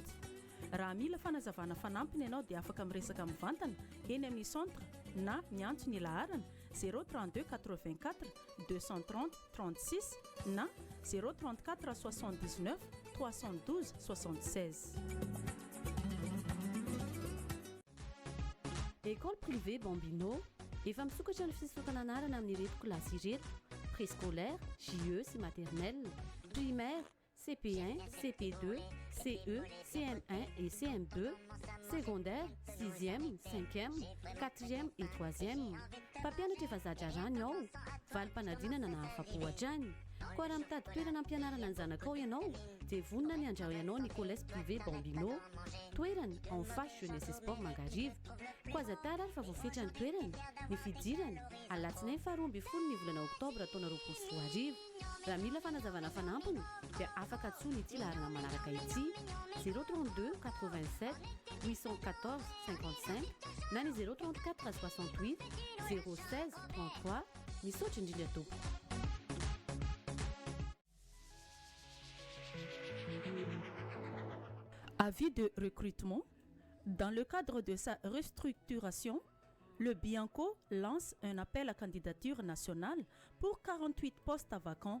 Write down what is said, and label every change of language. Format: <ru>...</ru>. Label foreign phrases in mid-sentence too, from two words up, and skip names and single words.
<mg>Raha mila fanazavana fanampiny ianao dia afaka miresaka mivantana eny amin'ny centre na miantso ny laharana 032 84 230 36 na 034 79 312 76. École privée Bambino efa misokatra ny fisokana anarana amin'ireto kilasy ireto:</mg> <fr>préscolaire, JE sy maternelle, primaire, CP1, CP2, CE, CM1 et CM2, secondaire, 6e, 5e, 4e et 3e.</fr> <mg>Mpampianatra efa zatra rany ao, valim-panadinana na afa-po hatrany. Koa raha mitady toerana ampianarana ny zanakao ianao dia vonona ny andrao ianao ny collège privé Bambino, toerana</mg> <fr>en face jeunesse et sport</fr> <mg>Mangarivo. Koa aza tara ary fa voafetra ny toerana, ny fidirana alatsinainy faharoa ambin'ny folo ny volana oktobra taona 2024. Raha mila fanazavana fanampiny dia afaka atsoina ity laharana manaraka ity: 032 87 814 55 na ny 034 68 016 33. Misaotra indrindra tompoko.</mg> <fr>Avis de recrutement. Dans le cadre de sa restructuration, le Bianco lance un appel à candidature nationale pour 48 postes vacants.</fr>